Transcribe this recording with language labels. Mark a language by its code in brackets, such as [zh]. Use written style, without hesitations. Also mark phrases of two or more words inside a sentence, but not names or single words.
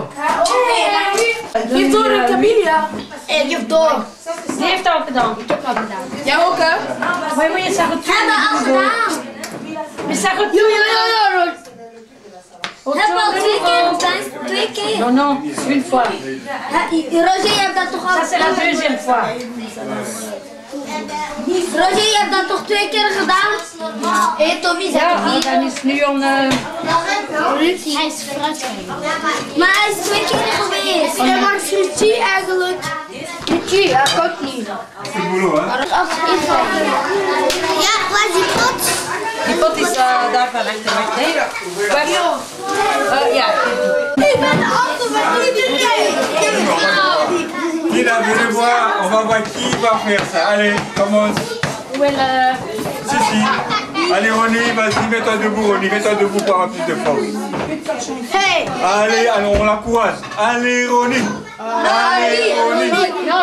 [nl] Geef door, Camilla. Geef door. Die heeft dat ook gedaan. Ik heb al gedaan. Jij ook, hè? Maar moet je zeggen, Hebben we al gedaan. je zegt het. Jo. Hebben we al 2 keer gedaan? 2 keer. [fr] Non, non, une fois. [nl] Roger, je hebt dat toch al [fr] Ça c'est la deuxième fois. [nl] Roger, je hebt dat toch 2 keer gedaan? Hé, Tommy, zeg het niet. Dan is nu een... Hij is fruit. Maar hij is 2 keer geweest. Ja, maar fruitie eigenlijk. Fruitie, ja, ik ook niet. [fr] C'est le boulot, hein? [nl] Ja, waar is die pot? Die pot is daar van achter. Nee? Ja. Ik ben de auto met iedereen. [fr] Nina, venez voir, on va voir qui va faire ça. Allez, commence. Où est le... Si. Allez, Ronnie, vas-y, mets-toi debout, Ronnie, mets-toi debout pour avoir plus de force. Hey. Allez, allez, on l'encourage. Allez, Ronnie. Allez, Ronnie. Non.